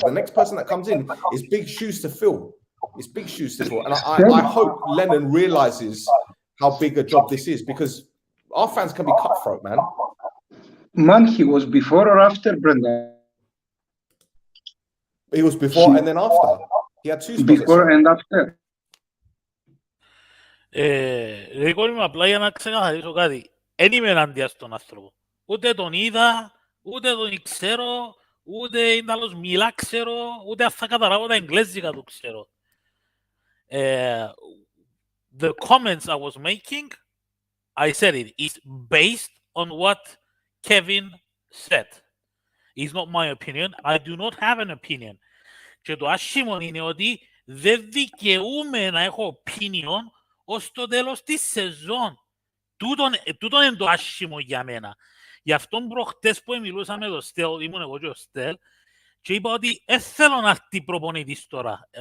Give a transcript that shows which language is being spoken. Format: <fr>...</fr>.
<en>The next person that comes in is big shoes to fill. It's big shoes to fill. And I hope Lennon realizes how big a job this is, because our fans can be cutthroat, man. Man, he was before or after Brendan? He was before and then after. He had 2 spots. Before and after.</en> <el>Γρηγόρη μου, απλά για να ξεκαθαρίσω κάτι. Εν είμαι ενάντια στον άνθρωπο. Ούτε τον είδα, ούτε τον ξέρω, ούτε είναι άλλος μιλά ξέρω, ούτε αν θα καταλάβω τα εγγλέζικα του ξέρω.</el> <en>The comments I was making, I said it, is based on what Kevin said. It's not my opinion. I do not have an opinion.</en> <el>Και το άσχημο είναι ότι δεν δικαιούμαι να έχω opinion ως το τέλος της σεζόν. Τούτον είναι το άσχημο για μένα. Γι' αυτό προχτές που μιλούσα με τον Stel, ήμουν εγώ και ο Stel, και είπα ότι δεν θέλω να έρθει προπονητής τώρα.</el>